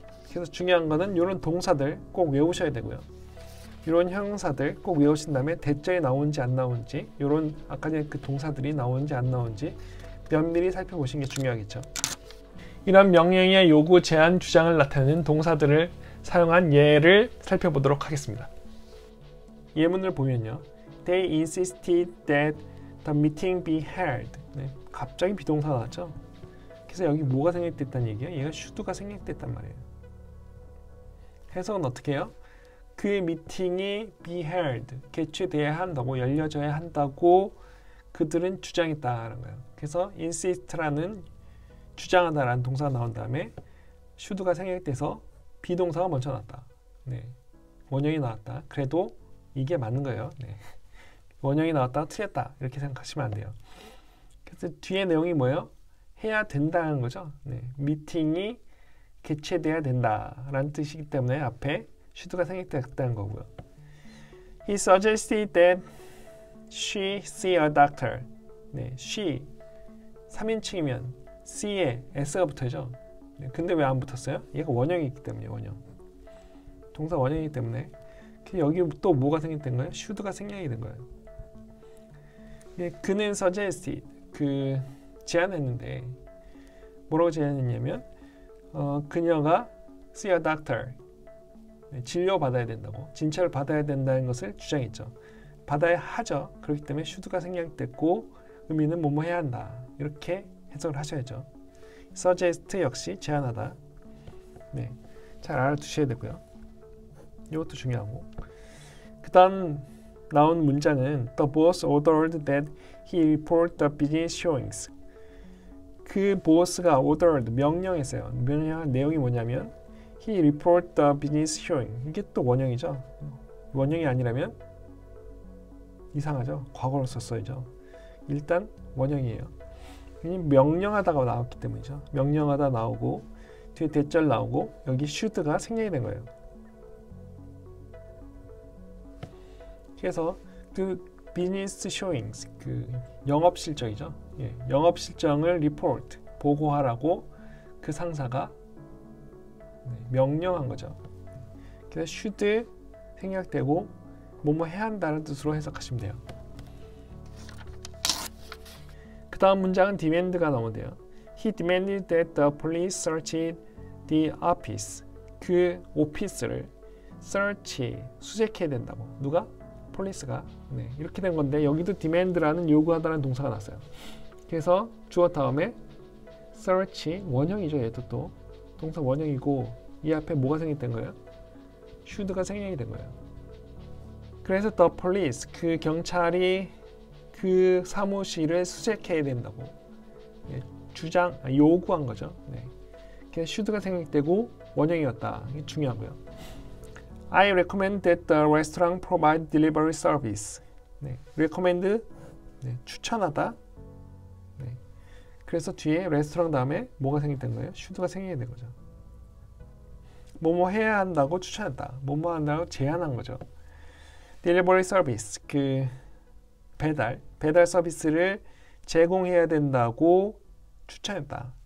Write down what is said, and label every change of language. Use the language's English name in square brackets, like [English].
[Korean] 그래서 중요한 거는 이런 동사들 꼭 외우셔야 되고요. 이런 형용사들 꼭 외우신 다음에 대절이 나오는지 안 나오는지 이런 아까 전에 그 동사들이 나오는지 안 나오는지 면밀히 살펴보시는 게 중요하겠죠. 이런 명령의 요구, 제한, 주장을 나타내는 동사들을 사용한 예를 살펴보도록 하겠습니다. 예문을 보면요. [English] They insisted that the meeting be held. [Korean] 네, 갑자기 비동사 나왔죠. 그래서 여기 뭐가 생략됐다는 얘기예요? 얘가 should가 생략됐단 말이에요. 해석은 어떻게 해요? 그 미팅이 [English] be held, [Korean] 개최돼야 한다고, 열려져야 한다고 그들은 주장했다라는 거예요. 그래서 insist라는 주장하다라는 동사가 나온 다음에 should가 생략돼서 비동사가 먼저 나왔다. 네, 원형이 나왔다. 그래도 이게 맞는 거예요. 네. 원형이 나왔다가 틀렸다 이렇게 생각하시면 안 돼요. 그래서 뒤에 내용이 뭐예요? 해야 된다는 거죠. 네. 미팅이 개최돼야 된다라는 뜻이기 때문에 앞에 should가 생략됐다는 거고요. [English] He suggested that she see a doctor. [Korean] 네, she 3인칭이면 C에 S가 붙어야죠. 네, 근데 왜 안 붙었어요? 얘가 원형이기 때문에 원형. 동사 원형이기 때문에 여기 또 뭐가 생략된 거예요? should가 생략이 된 거예요. 네, 그는 suggested 그 제안했는데 뭐라고 제안했냐면 그녀가 [English] see a doctor [Korean] 네, 진료 받아야 된다고 진찰을 받아야 된다는 것을 주장했죠. 받아야 하죠. 그렇기 때문에 should가 생략됐고 의미는 뭐뭐 해야 한다 이렇게 해석을 하셔야죠. suggest 역시 제안하다. 네, 잘 알아두셔야 되고요. 이것도 중요하고. 그 다음 나온 문장은 [English] The boss ordered that he report the business showings. [Korean] 그 보스가 ordered, 명령했어요. 명령한 내용이 뭐냐면 [English] he report the business showing. [Korean] 이게 또 원형이죠. 원형이 아니라면 이상하죠. 과거로 썼어야죠. 일단 원형이에요. 명령하다가 나왔기 때문이죠. 명령하다 나오고 뒤에 대절 나오고 여기 should가 생략이 된 거예요. 그래서 그 business showings 그 영업 실적이죠. 예, 영업 실적을 report 보고하라고 그 상사가 명령한 거죠. 그래서 should 생략되고 뭐뭐 해야 한다는 뜻으로 해석하시면 돼요. 그 다음 문장은 demand가 나오면 돼요. [English] He demanded that the police search the office. [Korean] 그 오피스를 search, 수색해야 된다고. 누가? 폴리스가. 네, 이렇게 된 건데 여기도 demand라는 요구하다는 동사가 났어요. 그래서 주어 다음에 search, 원형이죠. 얘도 또 동사 원형이고 이 앞에 뭐가 생략된 거예요? should가 생략이 된 거예요. 그래서 the police, 그 경찰이 그 사무실을 수색해야 된다고 요구한 거죠. 네. 그래서 should가 생략되고 원형이었다. 이게 중요하고요. [English] I recommend that the restaurant provide delivery service. [Korean] 네, recommend 네, 추천하다. 네. 그래서 뒤에 레스토랑 다음에 뭐가 생겼던 거예요? should가 생겨야 된 거죠. 뭐뭐 해야 한다고 추천했다. 뭐뭐 한다고 제안한 거죠. delivery service 그 배달 서비스를 제공해야 된다고 추천했다.